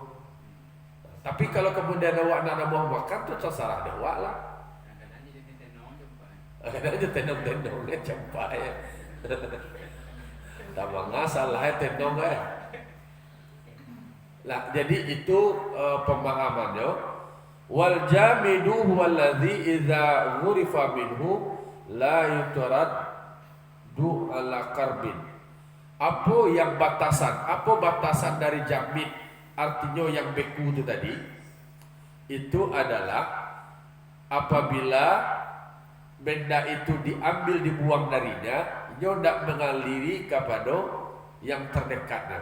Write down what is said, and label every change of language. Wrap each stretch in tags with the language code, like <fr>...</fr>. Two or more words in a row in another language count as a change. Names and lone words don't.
<ms>Tapi kalau kemudian awak nak buang makan tu terserah dia awak lah. Kadang-kadang je tenong-tenong campak ya. Tak masalah tenong lah. Jadi itu pemahamannya.</ms> <ar>والجامد هو الذي إذا غرف منه لا يتراد على قرب.</ar> <ms>Apa yang batasan? Apa batasan dari jamid? Artinya yang beku itu tadi itu adalah apabila benda itu diambil dibuang darinya, dia tidak mengaliri kepada yang terdekatnya.</ms>